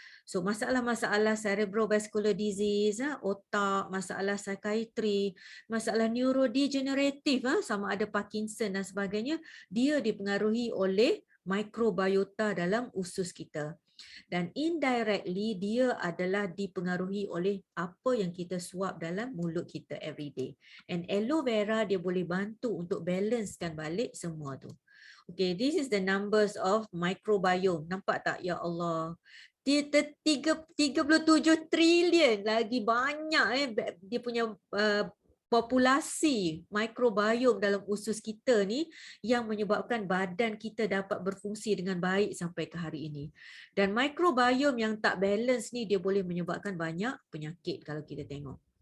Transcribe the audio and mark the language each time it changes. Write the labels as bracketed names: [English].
[Malay] So masalah-masalah cerebrovascular disease, otak, masalah psikiatri, masalah neurodegenerative, sama ada Parkinson dan sebagainya, dia dipengaruhi oleh microbiota dalam usus kita. Dan indirectly dia adalah dipengaruhi oleh apa yang kita suap dalam mulut kita everyday. And aloe vera dia boleh bantu untuk balancekan balik semua tu. [English] Okay, this is the numbers of microbiome. [Malay] Nampak tak? Ya Allah. 37 trilion lagi banyak dia punya populasi microbiome dalam usus kita ni yang menyebabkan badan kita dapat berfungsi dengan baik sampai ke hari ini. Dan microbiome yang tak balance ni dia boleh menyebabkan banyak penyakit kalau kita tengok.